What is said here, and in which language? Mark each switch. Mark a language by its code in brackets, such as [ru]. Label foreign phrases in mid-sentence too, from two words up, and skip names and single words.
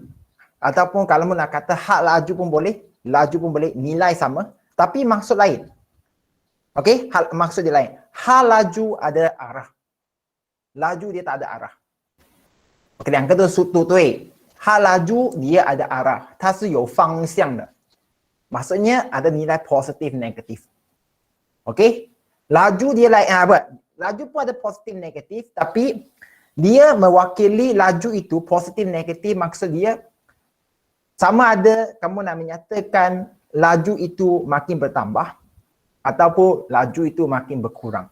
[ms] Ataupun kalau nak kata hak laju pun boleh, nilai sama, tapi maksud lain. Okey, maksud dia lain. Hak laju ada arah. Laju dia tak ada arah. Okey, yang kata sutu tu hak laju dia ada arah. [zh] 它是有方向的. [ms] Maksudnya ada nilai positif negatif. Okey? Laju dia lain apa? Laju pun ada positif negatif, tapi dia mewakili laju itu positif negatif, maksud dia sama ada kamu nak menyatakan laju itu makin bertambah ataupun laju itu makin berkurang.